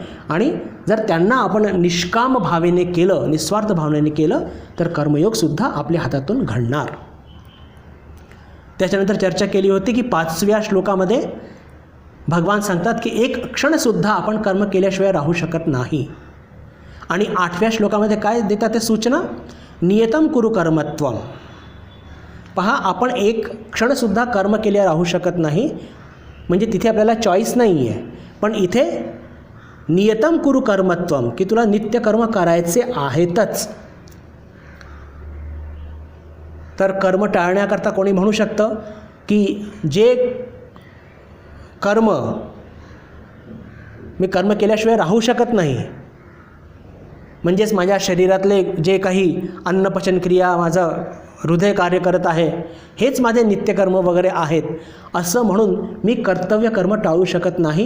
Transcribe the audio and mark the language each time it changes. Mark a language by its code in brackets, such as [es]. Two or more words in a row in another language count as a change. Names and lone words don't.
[mr] आणि जर त्यांना आपण निष्काम भावेने केलं, निस्वार्थ भावनेने केलं तर कर्मयोगसुद्धा आपल्या हातातून घडणार. त्याच्यानंतर चर्चा केली होती की 5व्या श्लोकामध्ये भगवान सांगतात की एक क्षणसुद्धा आपण कर्म केल्याशिवाय राहू शकत नाही. आणि 8व्या श्लोकामध्ये काय देतात ते सूचना, [sa] नियतम कुरु कर्मत्वम. [mr] पहा, आपण एक क्षणसुद्धा कर्म केल्या राहू शकत नाही, म्हणजे तिथे आपल्याला चॉईस नाही आहे. पण इथे [sa] नियतम कुरु कर्मत्वम, [mr] की तुला नित्यकर्म करायचे आहेतच. तर कर्म टाळण्याकरता कोणी म्हणू शकतं की जे कर्म मी कर्म केल्याशिवाय राहू शकत नाही, म्हणजेच माझ्या शरीरातले जे काही अन्नपचनक्रिया, माझं हृदय कार्य करत आहे, हेच माझे नित्यकर्म वगैरे आहेत, असं म्हणून मी कर्तव्य कर्म टाळू शकत नाही.